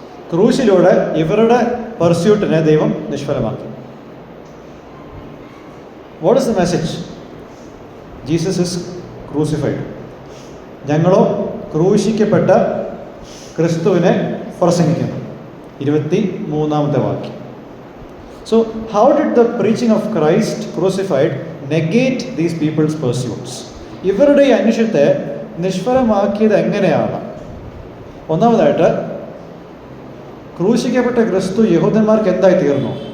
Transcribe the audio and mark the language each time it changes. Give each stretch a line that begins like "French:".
Malayalam: ക്രൂശിലൂടെ ഇവരുടെ പെർസ്യൂട്ടിനെ ദൈവം നിഷ്ഫലമാക്കി.
English: What is the message? Jesus is crucified.
Malayalam: ഞങ്ങളോ ക്രൂശിക്കപ്പെട്ട ക്രിസ്തുവിനെ പ്രസംഗിക്കുന്നു. 23ാമത്തെ വാക്യം.
English: So how did the preaching of Christ crucified negate these people's pursuits?
Malayalam: ഇവരുടെ ഈ അന്വേഷണത്തെ നിഷ്ഫലമാക്കിയത് എങ്ങനെയാണ്? ഒന്നാമതായിട്ട്, ക്രൂശിക്കപ്പെട്ട ക്രിസ്തു യഹൂദന്മാർക്ക് എന്തായി തീർന്നു?